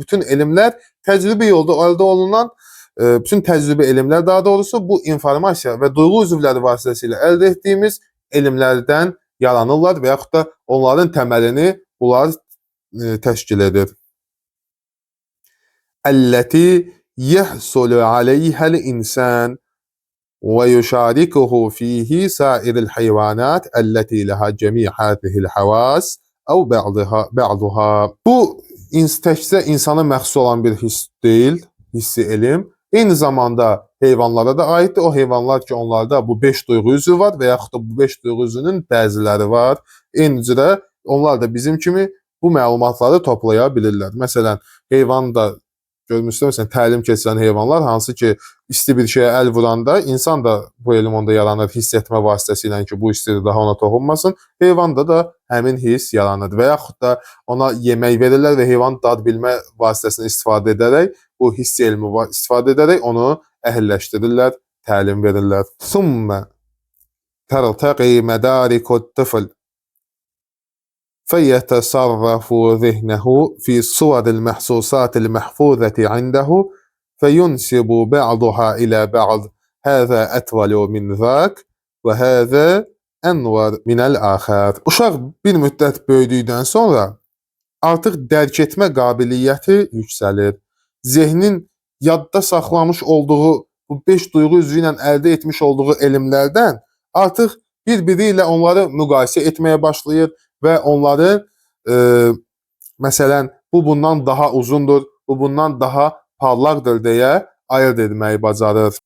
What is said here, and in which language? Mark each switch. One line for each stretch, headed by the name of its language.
Azerbaijani: Bütün elmlər təcrübi yolda əldə olunan bütün təcrübi elmlər daha doğrusu bu informasiya və duyğu üzvləri vasitəsilə əldə etdiyimiz elmlərdən yaranırlar və yaxud da onların təməlini bunlar təşkil edir.
Arabic: Əlləti yəhsulu aleyhəl insan ويشاركه فيه سائر الحيوانات التي لها جميع هذه الحواس أو بعضها.
Azerbaijani: Bu təkcə insana məxsus olan bir hiss deyil, hissi elm. Eyni zamanda heyvanlara da aiddir. O heyvanlar ki, onlarda bu 5 duyğu üzvü var və yaxud da bu 5 duyğu üzvünün bəziləri var. Eyni cürə onlar da bizim kimi bu məlumatları toplaya bilirlər. Məsələn, heyvan da görmüşsünüz, məsələn, təlim keçirən heyvanlar hansı ki, isti bir şeyə əl vuranda insan da bu elm onda yaranır hiss etmə vasitəsilə ki, bu istidir daha ona toxunmasın. Heyvanda da həmin hiss yaranır və yaxud da ona yemək verirlər və heyvan dad bilmə vasitəsini istifadə edərək, bu hiss elmi istifadə edərək onu əhəlləşdirirlər, təlim verirlər.
Arabic: Thumma tərtəqi mədarikut tıfl فيتصرف ذهنه في صور المحسوسات المحفوظة عنده فينسب بعضها إلى بعض هذا أطول من ذاك وهذا أنور من الآخر.
Azerbaijani: Uşaq bir müddət böyüdükdən sonra artıq dərk etmə qabiliyyəti yüksəlir. Zehnin yadda saxlamış olduğu bu 5 duyğu üzvü ilə əldə etmiş olduğu elmlərdən artıq bir-biri ilə onları müqayisə etməyə başlayır və onları məsələn, bu bundan daha uzundur, bu bundan daha parlaqdır deyə ayırt etməyi bacarır.